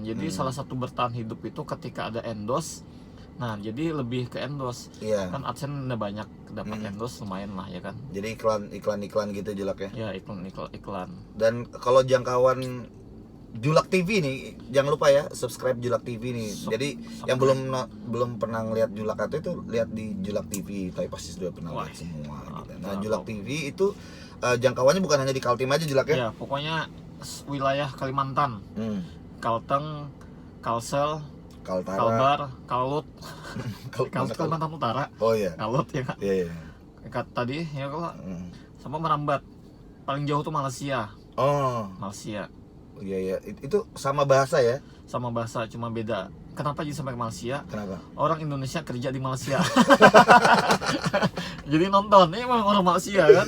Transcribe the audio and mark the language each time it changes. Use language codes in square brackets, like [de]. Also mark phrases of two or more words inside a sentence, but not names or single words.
[id] Jadi salah satu bertahan hidup itu ketika ada endorse. Nah, jadi lebih ke endorse. Iya. Kan AdSense udah banyak dapat endorse, lumayan lah ya kan. Jadi iklan gitu Julak ya. Ya, iklan. Dan kalau jangkauan Julak TV nih, jangan lupa ya subscribe Julak TV nih. Jadi yang belum pernah ngeliat Julak Atoy itu lihat di Julak TV, tapi pasti sudah pernah lihat semua. Gitu. Nah, Julak TV itu jangkauannya bukan hanya di Kaltim aja Julak ya? Ya, pokoknya wilayah Kalimantan, Kalteng, Kalsel, Kaltara. Kalbar, Kalut, Kalau Kalimantan Utara, Oh iya. Kalot ya Kak. Iya, iya. Tadi ya kalau sama merambat paling jauh tuh Malaysia. Oh, Malaysia iya iya. Itu sama bahasa ya? sama bahasa cuma beda. Kenapa jadi sampai ke Malaysia? Kenapa? Orang Indonesia kerja di Malaysia. Jadi nonton, ini memang orang Malaysia kan?